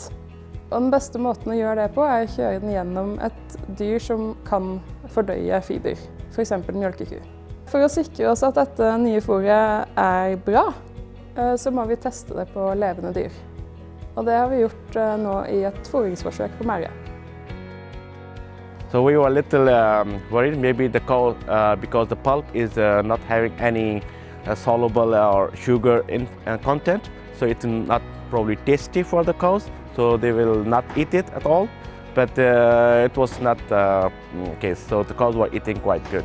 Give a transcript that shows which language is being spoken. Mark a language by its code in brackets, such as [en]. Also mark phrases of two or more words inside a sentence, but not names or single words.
[no] Og den beste måten å gjøre det på er å kjøre den gjennom et dyr som kan fordøye fiber, f.eks. mjølkeku. For å sikre oss at dette nye fôret er bra, så må vi teste det på levende dyr. Og det har vi gjort nå i et fôringsforsøk på Merje. [en] So we were a little worried, maybe the cow, because the pulp is not having any soluble or sugar content, so it's not probably tasty for the cows, so they will not eat it at all. But it was not the case, so the cows were eating quite good.